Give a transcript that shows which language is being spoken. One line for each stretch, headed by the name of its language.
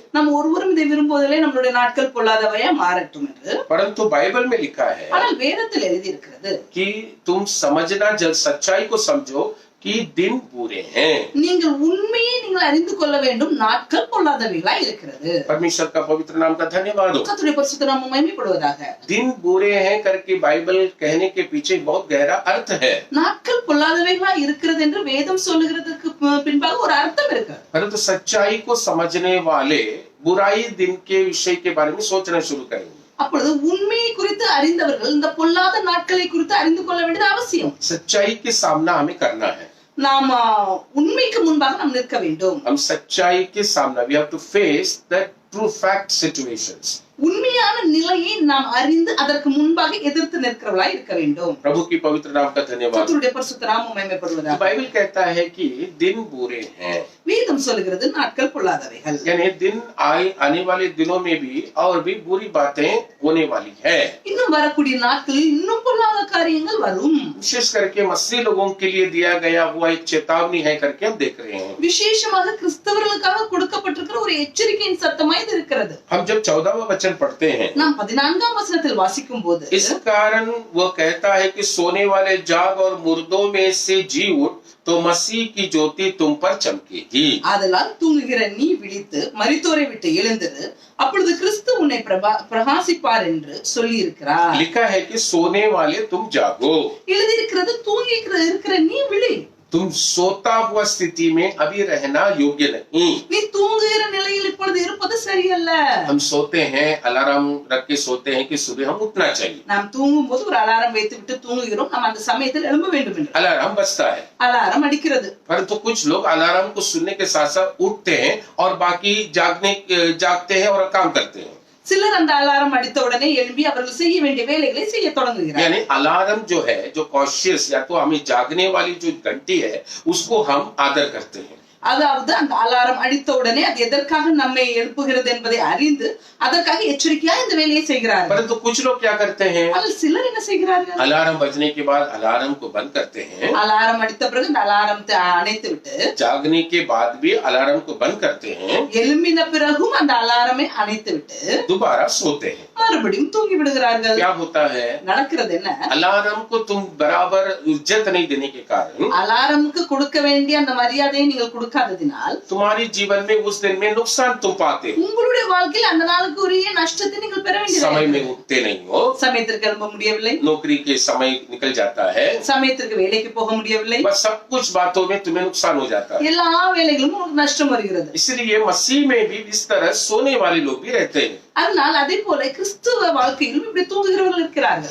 Tamil: நாம் ஒருவரும் இதை விரும்புவதில்லை நம்மளுடைய நாட்கள் பொல்லாதவையா மாறட்டும் என்று.
Hindi: परंतु बाइबल में लिखा है
Tamil: ஆனால் வேதத்தில் எழுதி இருக்கிறது
Hindi: कि तुम समझना, जब सच्चाई को समझो कि दिन बुरे हैं।
Tamil: நீங்கள் உண்மையை நீங்கள் அறிந்து கொள்ள வேண்டும் நாட்கள் பொல்லாதவைகளாய் இருக்கிறது.
Hindi: परमेश्वर का पवित्र नाम का धन्यवाद हो।
Tamil: கர்த்தருடைய பரிசுத்த நாமம் மகிமைப்படுவதாக.
Hindi: दिन बुरे हैं करके बाइबल कहने के पीछे बहुत गहरा अर्थ है,
Tamil: நாட்கள் பொல்லாதவைகளாய் இருக்கிறது என்று வேதம் சொல்லுகிறதுக்கு பின்பாக ஒரு அர்த்தம் இருக்கு.
Hindi: परंतु सच्चाई को समझने वाले बुराई दिन के विषय के बारे में सोचना शुरू करेंगे।
Tamil: அப்பொழுது உண்மையை குறித்து அறிந்தவர்கள் இந்த பொல்லாத நாட்களை குறித்து அறிந்து கொள்ள வேண்டியது அவசியம்.
Hindi: सच्चाई के सामना हमें करना है,
Tamil: நாம் உண்மைக்கு முன்பாக நாம் நிற்க வேண்டும்.
Hindi: हम सच्चाई के सामना,
English: we have to face the true fact situations.
Tamil: உண்மையான நிலையை நாம் அறிந்து அதற்கு முன்பாக எதிர்த்து நிற்கிறவர்களாய் இருக்க வேண்டும்.
Hindi: प्रभु की पवित्र नाम का धन्यवाद।
Tamil: கர்த்தருடைய பரிசுத்த நாமம் மகிமைப்படுவதாக.
Hindi: बाइबल कहता है कि दिन बुरे हैं,
Tamil: வேதம் சொல்லுகிறது நாட்கள் பொல்லாதவைகள்.
Hindi: यानी दिन आने वाले दिनों में भी और भी बुरी बातें होने वाली है।
Tamil: இன்னும் வரக்கூடிய நாட்களில் இன்னும் பொல்லாத காரியங்கள் வரும்.
Hindi: विशेष करके मसीही लोगों के लिए दिया गया हुआ एक चेतावनी है करके हम देख रहे हैं।
Tamil: விசேஷமாக கிறிஸ்தவர்களுக்காக கொடுக்கப்பட்டிருக்கிற ஒரு எச்சரிக்கையின் சத்தமாய் இது இருக்கிறது.
Hindi: हम जब 14वां वचन पढ़ते हैं,
Tamil: நாம் 14ஆம் வசனத்தில் வாசிக்கும் போது
Hindi: इस कारण वो कहता है कि सोने वाले जाग और मुर्दों में से जी उठ तो मसीह की ज्योति तुम पर चमकेगी।
Tamil: ஆதலால் தூங்குகிற நீ விழித்து மரித்தோரை விட்டு எழுந்திரு, அப்பொழுது கிறிஸ்து உன்னை பிரகாசிப்பார் என்று சொல்லி இருக்கிறார்.
Hindi: लिखा है कि सोने वाले तुम जागो,
Tamil: எழுதி இருக்கிறது தூங்கி இருக்கிற நீ விழி.
Hindi: तुम सोता हुआ स्थिति में अभी रहना योग्य नहीं।
Tamil: நீ தூங்குகிற நிலையில் இப்பொழுது இருப்பது சரியல்ல.
Hindi: हम सोते हैं, अलार्म रख के सोते हैं कि सुबह हम उठना चाहिए,
Tamil: நாம் தூங்கும் போது ஒரு அலாரம் வைத்து விட்டு தூங்குகிறோம், நாம் அந்த சமயத்தில் எழும்ப வேண்டும் என்று
Hindi: अलार्म बजता है।
Tamil: அலாரம் அடிக்கிறது.
Hindi: परंतु कुछ लोग अलार्म को सुनने के साथ साथ उठते हैं और बाकी जागते हैं और काम करते हैं।
Tamil: சிலர் அந்த அலாரம் அடித்த உடனே எழும்பி அவர்கள் செய்ய வேண்டிய வேலைகளை செய்ய தொடங்குகிறார்கள்.
Hindi: यानी अलार्म जो है, जो कॉशियस या तो हमें जागने वाली जो घंटी है, उसको हम आदर करते हैं।
Tamil: அதாவது அந்த அலாரம் அடித்த உடனே அது எதற்காக நம்மை எழுப்புகிறது என்பதை அறிந்து அதற்காக எச்சரிக்கையா இந்த வேலையை செய்கிறார்கள்.
Hindi: परंतु कुछ लोग क्या करते हैं,
Tamil: ஆனால் சிலர் என்ன செய்கிறார்கள்,
Hindi: अलार्म बजने के बाद अलार्म को बंद करते हैं,
Tamil: அலாரம் அடித்த பிறகு இந்த அலாரத்தை அணைத்து விட்டு
Hindi: जागने के बाद भी अलार्म को बंद करते हैं,
Tamil: எழும்பின பிறகும் அந்த அலாரமை அணைத்து விட்டு
Hindi: दोबारा सोते हैं।
Tamil: மறுபடியும் தூங்கி விடுகிறார்கள்.
Hindi: क्या होता है,
Tamil: நடக்கிறது என்ன,
Hindi: अलार्म को तुम बराबर इज्जत नहीं देने के कारण
Tamil: அலாரமுக்கு கொடுக்க வேண்டிய அந்த மரியாதையை நீங்கள் கொடுக்காததினால்
Hindi: तुम्हारी जीवन में उस दिन में नुकसान तुम पाते हो।
Tamil: உங்களுடைய வாழ்க்கையில் அந்த நாளுக்கு உரிய நஷ்டத்தை நீங்கள் பெற
Hindi: समय
Tamil: வேண்டியது.
Hindi: में उठते नहीं हो,
Tamil: சமயத்திற்கு எழும்ப முடியவில்லை,
Hindi: नौकरी के समय निकल जाता है,
Tamil: சமயத்திற்கு வேலைக்கு போக முடியவில்லை,
Hindi: बस सब कुछ बातों में तुम्हें नुकसान हो जाता है।
Tamil: எல்லா வேலைகளும் உங்களுக்கு நஷ்டம் வருகிறது.
Hindi: इसलिए मसीह में भी इस तरह सोने वाले लोग भी रहते हैं।
Tamil: அதனால் அதே போல கிறிஸ்துவ வாழ்க்கையிலும் இப்படி தூங்குகிறவர்கள் இருக்கிறார்கள்.